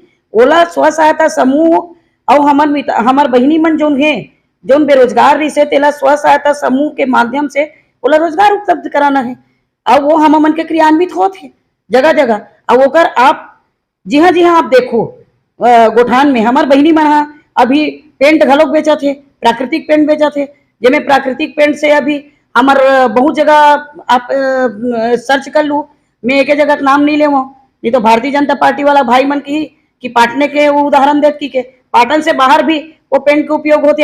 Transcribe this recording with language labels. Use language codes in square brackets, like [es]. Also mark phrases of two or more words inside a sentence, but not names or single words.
[hne] ओला स्व सहायता समूह और हमर बहिनी मन जोन है जोन बेरोजगार रही से तेला स्व सहायता समूह के माध्यम से ओला रोजगार उपलब्ध कराना है। अब वो हम मन के क्रियान्वित होते जगह जगह। अब ओकर आप जी हाँ आप देखो गोठान में हमार बहिनी मन हा अभी पेंट घलोक बेचा थे, प्राकृतिक पेंट बेचा थे, जिसमें प्राकृतिक पेंट से अभी हमार बहुत जगह आप सर्च कर लू, मैं एक जगह का नाम नहीं ले नहीं तो भारतीय जनता पार्टी वाला भाई मन की कि पाटने के वो उदाहरण देख की के पाटन से बाहर भी वो पेंट के उपयोग होते।